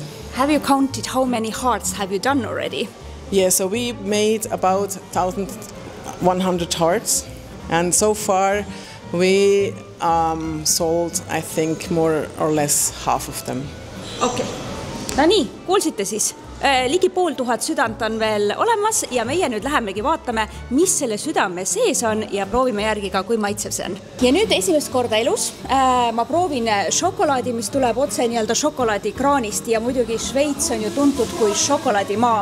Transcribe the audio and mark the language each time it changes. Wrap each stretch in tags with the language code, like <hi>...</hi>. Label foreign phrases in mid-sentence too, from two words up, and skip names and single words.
<en>Have you counted how many hearts have you done already? Yeah, so we made about 1,100 hearts, and so far we sold, I think, more or less half of them.</en> <et>Okay. No nii, kuulsite siis. Ligi 500 südant on veel olemas ja meie nüüd lähemegi vaatame, mis selle südame sees on ja proovime järgi ka, kui maitsev see on. Ja nüüd esimest korda elus ma proovin šokolaadi, mis tuleb otse nii-öelda šokolaadikraanist ja muidugi Šveits on ju tuntud kui šokolaadimaa.</et>